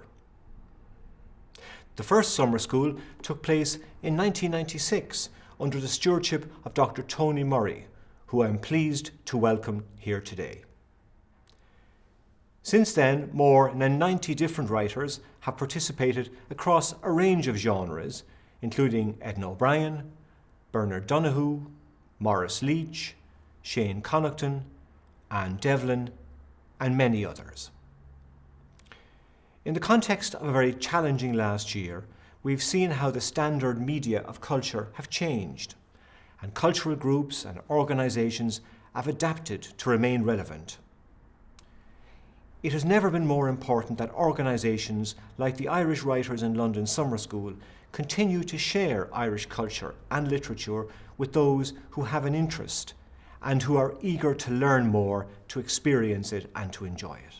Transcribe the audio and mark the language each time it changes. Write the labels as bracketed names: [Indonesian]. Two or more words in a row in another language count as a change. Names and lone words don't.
[English] The first summer school took place in 1996 under the stewardship of Dr. Tony Murray, who I'm pleased to welcome here today. Since then, more than 90 different writers have participated across a range of genres, including Edna O'Brien, Bernard Donoghue, Maurice Leach, Shane Connaughton, Anne Devlin, and many others. In the context of a very challenging last year, we've seen how the standard media of culture have changed, and cultural groups and organisations have adapted to remain relevant. It has never been more important that organisations like the Irish Writers in London Summer School continue to share Irish culture and literature with those who have an interest and who are eager to learn more, to experience it and to enjoy it.